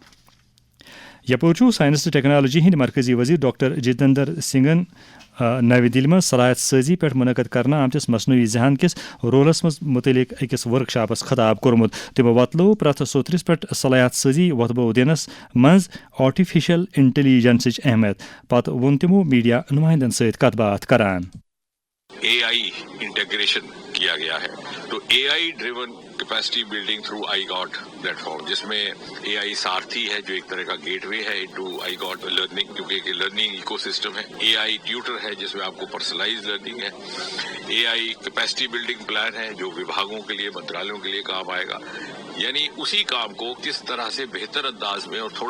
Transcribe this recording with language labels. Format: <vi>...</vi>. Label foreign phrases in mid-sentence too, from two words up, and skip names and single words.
<ks>یپٲرۍ چھُ ساینس تہٕ ٹیکنالوجی ہٕنٛدۍ مرکزی وزیر ڈاکٹر جتیندر سنگھن نوِ دِلہِ منٛز صلاحیت سٲزی پٮ۪ٹھ منعقد کرنہٕ آمتِس مصنوعی ذہان کِس رولس منٛز متعلق أکِس ورک شاپس خطاب کوٚرمُت تِمو وۄتلوو پرٛٮ۪تھ سوترِس پٮ۪ٹھ صلاحیت سٲزی وۄتھبو دِنس منٛز</ks> <en>artificial intelligence</en> <ks>اہمیت پتہٕ ووٚن تِمو میڈیا نُمایندن سۭتۍ کتھ باتھ کران</ks> <en>AI integration</en> <ur>کیا گیا ہے تو</ur> <en>AI driven capacity building through iGOT platform</en> <ur>جس میں AI سارتھی ہے جو ایک طرح کا گیٹ وے ہے</ur> <en>into iGOT learning</en> <ur>کیونکہ ایک</ur> <en>learning ecosystem</en> <ur>ہے</ur> <en>AI tutor</en> <ur>ہے جس میں آپ کو</ur> <en>personalise learning</en> <ur>ہے</ur> <en>AI capacity building plan</en> <ur>ہے جو وبھاگوں کے لیے منترالیوں کے لیے کام آئے گا یعنی اسی کام کو کس طرح سے بہتر انداز میں اور تھوڑے</ur>